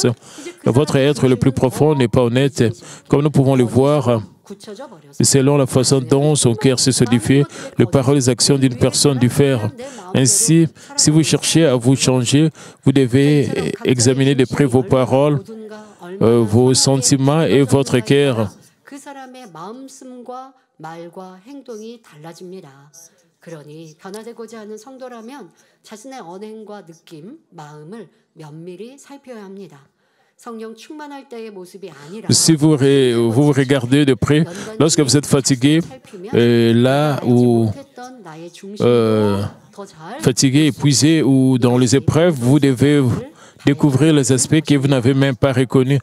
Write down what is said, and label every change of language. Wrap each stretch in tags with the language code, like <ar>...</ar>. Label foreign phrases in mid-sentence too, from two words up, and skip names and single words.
<fr>Votre être le plus profond n'est pas honnête. Comme nous pouvons le voir, selon la façon dont son cœur se solidifie, les paroles et les actions d'une personne diffèrent. Ainsi, si vous cherchez à vous changer, vous devez examiner de près vos paroles, vos sentiments et votre cœur.</fr> <ko>그러니 변화되고자 하는 성도라면 자신의 언행과 느낌, 마음을 면밀히 살펴야 합니다.</ko> <fr>Si vous regardez de près, lorsque vous êtes fatigué, là où fatigué, épuisé ou dans les épreuves, vous devez découvrir les aspects que vous n'avez même pas reconnus.</fr>